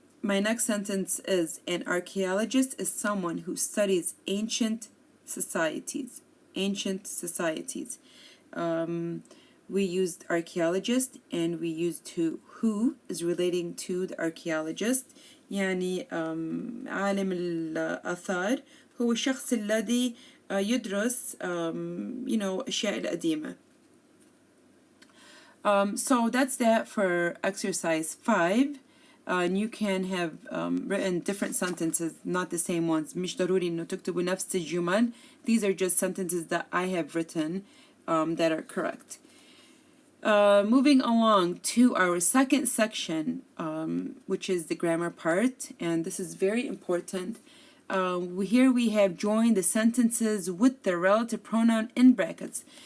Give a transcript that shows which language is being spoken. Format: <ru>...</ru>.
<en>My next sentence is, an archaeologist is someone who studies ancient societies. Ancient societies. We used archaeologist and we used who is relating to the archaeologist.</en> <ar>يعني عالم الآثار هو الشخص الذي يدرس أشياء القديمة.</ar> <en>So that's that for exercise 5. And you can have written different sentences, not the same ones.</en> <ar>مش ضروري إنه تكتبوا نفس الجمل.</ar> <en>These are just sentences that I have written that are correct. Moving along to our second section, which is the grammar part, and this is very important. Here we have joined the sentences with the relative pronoun in brackets.</en>